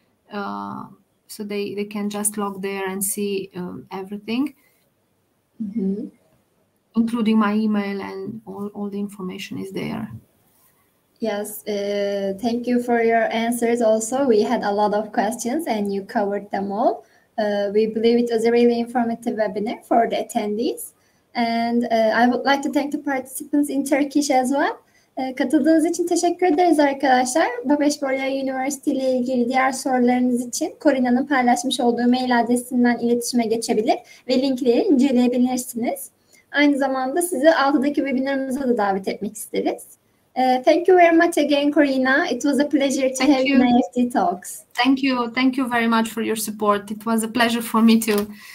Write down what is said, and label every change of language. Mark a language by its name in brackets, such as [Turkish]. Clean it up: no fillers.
[English] So they can just log there and see everything, including my email, and all the information is there. Yes, thank you for your answers also. We had a lot of questions and you covered them all. We believe it was a really informative webinar for the attendees. And I would like to thank the participants in Turkish as well. [Turkish] Katıldığınız için teşekkür ederiz arkadaşlar. Babeş-Bolyai University ile ilgili diğer sorularınız için Corina'nın paylaşmış olduğu mail adresinden iletişime geçebilir ve linkleri inceleyebilirsiniz. Aynı zamanda sizi 6'daki webinarımıza da davet etmek isteriz. [English] Thank you very much again, Corina. It was a pleasure to have you in IEFT Talks. Thank you very much for your support. It was a pleasure for me too.